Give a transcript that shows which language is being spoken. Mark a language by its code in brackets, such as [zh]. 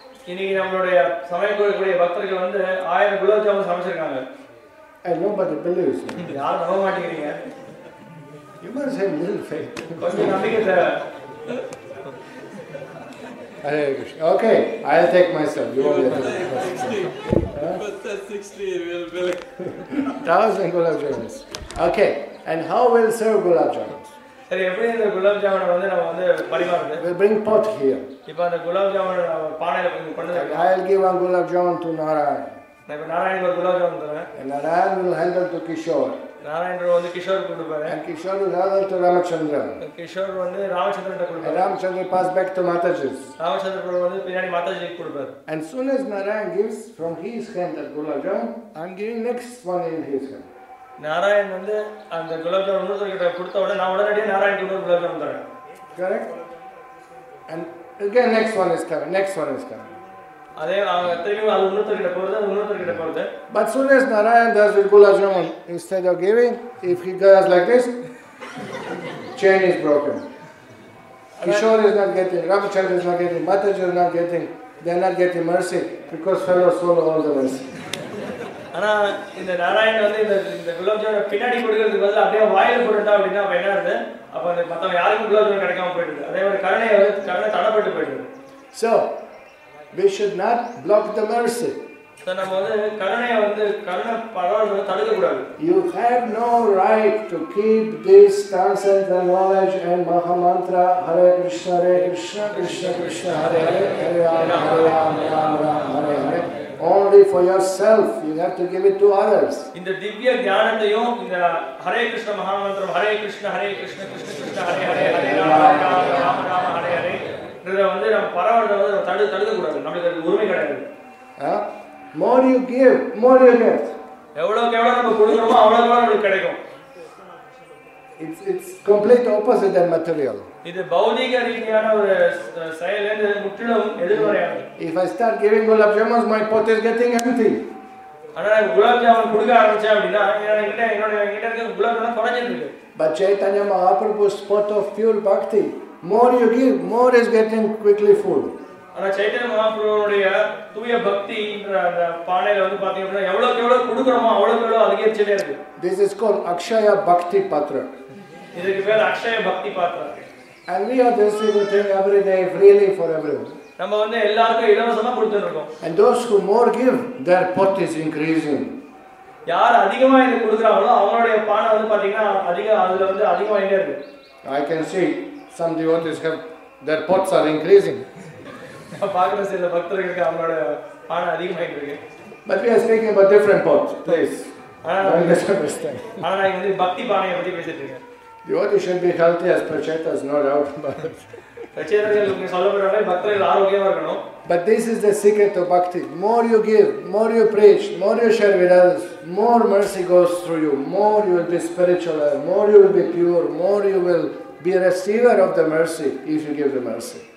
[ta] இன்னைக்கு நம்மளுடைய சமைக்கக்கூடிய பக்தர்கள் வந்து 1000 gulab jamun சமைச்சிருக்காங்க. [en] And nobody believes me. [ta] யாரும் நம்ப மாட்டேங்கிறீங்க. [en] You must have little faith. [ta] கொஞ்சம் நம்பிக்கை தேவை. [en] Hare Krishna. Okay, I'll take myself. You won't be able to. But that's 16. We'll be 1000 gulab jamuns. Okay, and how will serve gulab jamuns? [ta] சரி, எப்படி இந்த குலாப் ஜாமுனை வந்து நம்ம வந்து பரிமாறுறது? [en] We'll bring pot here. [ta] இப்போ அந்த குலாப் ஜாமுனை பானையில கொண்டு வந்து [en] I'll give one gulab jamun to Narayan. [ta] நான் இப்ப நாராயணுக்கு ஒரு குலாப் ஜாமுன் தரேன். [en] And Narayan will handle to Kishore. [ta] நாராயணர் வந்து கிஷோர் கொடுப்பாரு. [en] And Kishore will handle to Ramachandra. [ta] Kishore வந்து ராமச்சந்திரன்ட்ட கொடுப்பாரு. [en] Ramachandra pass back to Mataji. [ta] Ramachandran வந்து பின்னாடி மாதாஜிக்கு கொடுப்பாரு. [en] And soon as Narayan gives from his hand that gulab jamun, I'm giving next one in his hand. [ta] Narayan வந்து அந்த குலாப் ஜாமுன் இன்னொருத்தர்கிட்ட கொடுத்த உடனே நான் உடனடியாக நாராயண் குலாப் ஜாமுன் தரேன். [en] Correct? And again next one is coming. Next one is coming. [ta] அதே திரும்பி அது இன்னொருத்தர்கிட்ட போகிறது, அது இன்னொருத்தர்கிட்ட போகிறது. [en] But soon as Narayan does with gulab jamun, instead of giving, if he does like this, chain is broken. Kishore is not getting, Ramachandra is not getting, Mataji is not getting, they are not getting mercy because fellows follow all the mercy. [ta] ஆனால் இந்த நாராயணன் வந்து இந்த குலாப் ஜாமுன் பின்னாடி கொடுக்கறதுக்கு பதில் அப்படியே வாயில் போட்டுட்டா அப்படின்னா அப்போ என்ன ஆகுது? அப்போ அந்த மற்றவங்க யாருக்கும் குலாப் ஜாமுன் கிடைக்காம போயிடுது. அதே மாதிரி கருணை தடைப்பட்டு போயிடுது. [en] So we should not block the mercy. [ta] நம்ம வந்து கருணையை வந்து கருணை பரவாயில்ல தடுக்கக்கூடாது. [en] You have no right to keep this transcendental knowledge and Maha Mantra Hare Krishna Krishna Krishna Hare Hare Hare Rama Rama Rama Hare Hare only for yourself. You have to give it to others. [ta] இந்த திவ்ய ஞானத்தையும் இந்த ஹரே கிருஷ்ண மகா மந்திரம் ஹரே கிருஷ்ண கிருஷ்ண கிருஷ்ண ஹரே ஹரே ஹரே ராம ராம ராம ஹரே ஹரே இதை வந்து நம்ம பரவாயில்ல வந்து தடுக்கக்கூடாது. நம்மளுக்கு அது உரிமை கிடையாது. [en] More you give, more you get. [ta] எவ்வளவுக்கு எவ்வளவு நம்ம கொடுக்கிறோமோ அவ்வளவுக்கு நமக்கு கிடைக்கும். [en] It's complete opposite than material. [ta] இது பௌதிக ரீதியான ஒரு செயலிலிருந்து முற்றிலும் எதிர்மறையானது. [en] If I start giving gulab jamuns, my pot is getting empty. [ta] ஆனா குலாப் ஜாமுன் கொடுக்க ஆரம்பிச்சேன் அப்படின்னா என்னோட இருக்க குலாப் ஜாமுன் குறைஞ்சிருக்கு. [en] But Chaitanya Mahaprabhu's pot of pure bhakti, more you give, more is getting quickly full. [ta] ஆனா சைத்தன்ய மகாபிரபுவுடைய தூய பக்தின்ற அந்த பானையில வந்து பாத்தீங்க அப்படின்னா எவ்வளவுக்கு எவ்வளவு கொடுக்குறோமோ அவ்வளவுக்கு எவ்வளவு அதிகரிச்சுட்டே இருக்கு. [en] This is called Akshaya Bhakti Patra. [ta] இதுக்கு பேர் அக்ஷய பக்தி பாத்திரம். [en] And we are distributing every day freely for everyone. [ta] நம்ம வந்து எல்லாருக்கும் இலவசமா கொடுத்துட்டு இருக்கோம். [en] And those who more give, their pot is increasing. [ta] யார் அதிகமா இது கொடுக்கறாங்களோ அவங்களுடைய பானை வந்து பாத்தீங்கன்னா அதுல வந்து அதிகமாயிட்டே இருக்கு. [en] I can see some devotees have their pots are increasing. [ta] பாக்குற சில பக்தர்களுக்கு அவங்களோட பானை அதிகமாயிட்டு இருக்கு. [en] But we are speaking about different pots, please. Don't misunderstand. [ta] ஆனா நான் வந்து பக்தி பானையை பத்தி பேசிட்டு இருக்கேன். [en] Devotees should be healthy as prachetas, no doubt about it. [ta] பிரச்சேதர்களுக்கு சொல்லப்படுறாங்க பக்தர்கள் ஆரோக்கியமா இருக்கணும். [en] But this is the secret of bhakti. More you give, more you preach, more you share with others, more mercy goes through you, more you will be spiritual, more you will be pure, more you will be a receiver of the mercy if you give the mercy.